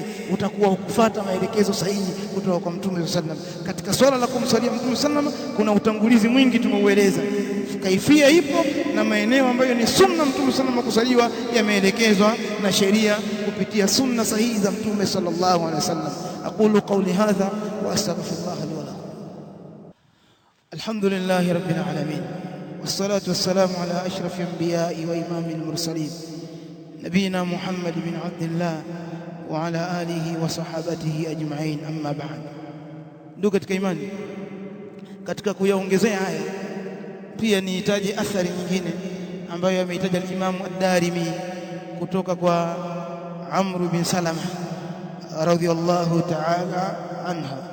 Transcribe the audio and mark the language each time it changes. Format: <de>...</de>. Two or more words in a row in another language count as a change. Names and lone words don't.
<sw>Utakuwa ukufuata maelekezo sahihi kutoka kwa Mtume</sw> <ar>صلى الله عليه وسلم.</ar> <sw>Katika swala la kumsalia Mtume</sw> <ar>صلى الله عليه وسلم</ar> <sw>kuna utangulizi mwingi tumeueleza, kaifia ipo na maeneo ambayo ni sunna Mtume</sw> <ar>صلى الله عليه وسلم</ar> <sw>kusaliwa yameelekezwa na sheria kupitia sunna sahihi za Mtume</sw> <ar>صلى الله عليه وسلم. أقول قولي هذا وأستغفر الله لي ولكم. الحمد لله رب العالمين، والصلاة والسلام على أشرف الأنبياء وإمام المرسلين نبينا محمد بن عبد الله وعلى آله وصحابته أجمعين. أما بعد،</ar> <sw>ndugu katika imani, katika kuyaongezea haya pia nihitaji athari nyingine ambayo ameitaja al-Imam ad-Darimi kutoka kwa Amr bin Salama</sw> <ar>رضي الله تعالى عنها.</ar>